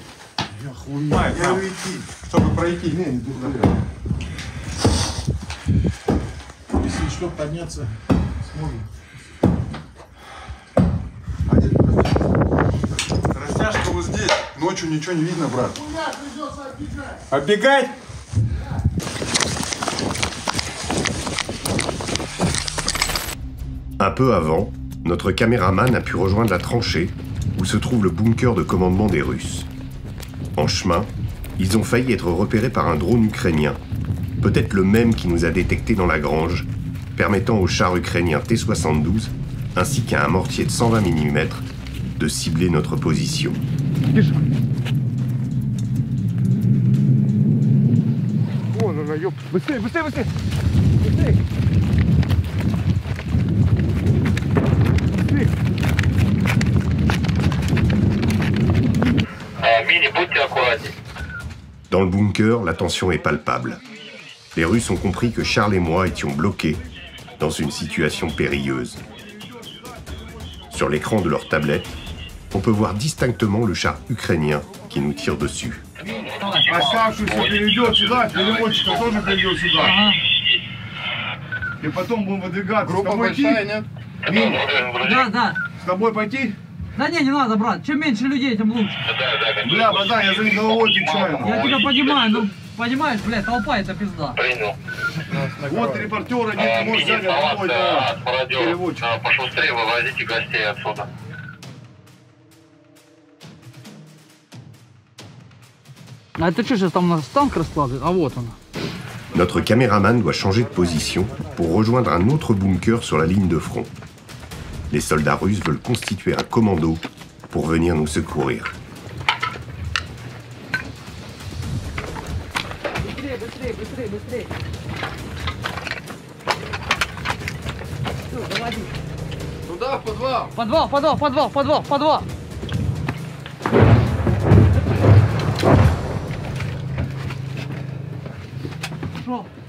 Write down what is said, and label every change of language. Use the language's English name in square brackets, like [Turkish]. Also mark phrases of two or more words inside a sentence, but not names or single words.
[Russian] Я хуйня, чтобы пройти. Не туда. Если что, подняться сможем. Растяжка вот здесь. Ночью ничего не видно, брат. Оббегать? [French] Un peu avant, notre caméraman a pu rejoindre la tranchée où se trouve le bunker de commandement des Russes. En chemin, ils ont failli être repérés par un drone ukrainien, peut-être le même qui nous a détectés dans la grange, permettant au char ukrainien T-72 ainsi qu'à un mortier de 120 mm de cibler notre position. [Russian] Вон она, ёп. Быстрее, быстрее, быстрее. Быстрее. Мини, будьте аккуратнее. [French] Dans le bunker, la tension est palpable. Les Russes ont compris que Charles et moi étions bloqués dans une situation périlleuse. Sur l'écran de leur tablette, on peut voir distinctement le char ukrainien qui nous tire dessus. [Russian] Оставшийся перейдет сюда, переводчика тоже перейдет сюда. Ага. И потом будем выдвигаться. Группа большая, нет? Да, да. С тобой пойти? Да не надо, брат. Чем меньше людей, тем лучше. Бля, братан, я за них головой отвечаю. Я тебя понимаю, ну, понимаешь, блядь, толпа это пизда. Вот репортеры, не можешь взять какой-то переводчик. Пошустрее вывозите гостей отсюда. А это что сейчас там у нас танк раскладывает? А вот он. [French] Notre caméraman doit changer de position pour rejoindre un autre bunker sur la ligne de front. Les soldats russes veulent constituer un commando pour venir nous secourir. [Russian] Быстрее, быстрее, быстрее, быстрее. Все, заводи. Туда, в подвал. Подвал, подвал, подвал, подвал, подвал. Пошел.